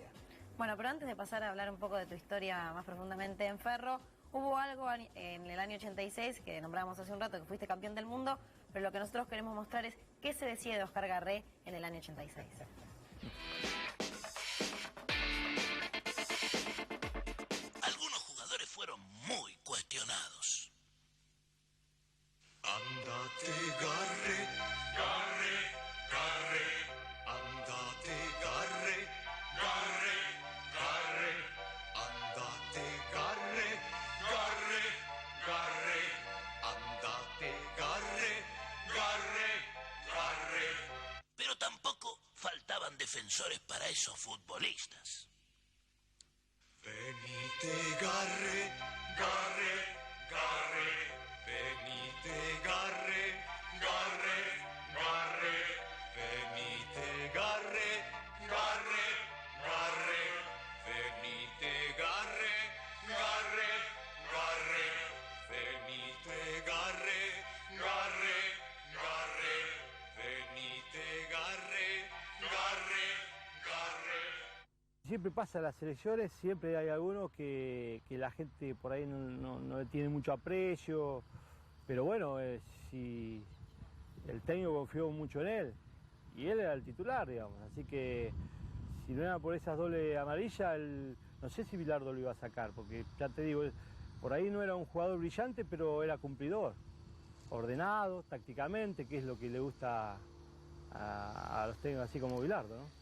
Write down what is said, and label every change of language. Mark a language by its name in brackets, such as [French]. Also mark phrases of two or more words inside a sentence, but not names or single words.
[Spanish] Bueno, pero antes de pasar a hablar un poco de tu historia más profundamente en Ferro, hubo algo en el año 86 que nombrábamos hace un rato, que fuiste campeón del mundo, pero lo que nosotros queremos mostrar es qué se decía de Oscar Garré en el año 86. Algunos jugadores fueron muy cuestionados. Andate, Garré, Garré, Garré, andate, Garré, Garré, Garré, andate, Garré, Garré, Garré, andate, Garré, Garré, Garré. Pero tampoco faltaban defensores para esos futbolistas. Venite, Garré, Garré, Garré, venite, Garré, Garré, Garré, venite, Garré, Garré, Garré, venite, Garré, Garré, Garré, venite, Garré, Garré, Garré, venite, Garré, Garré, Garré. Siempre pasa en las selecciones, siempre hay algunos que la gente por ahí no le tiene mucho aprecio, pero bueno, si el técnico confió mucho en él y él era el titular, digamos, así que si no era por esas doble amarillas, no sé si Bilardo lo iba a sacar, porque ya te digo, por ahí no era un jugador brillante, pero era cumplidor, ordenado, tácticamente, que es lo que le gusta a los técnicos así como Bilardo, ¿no?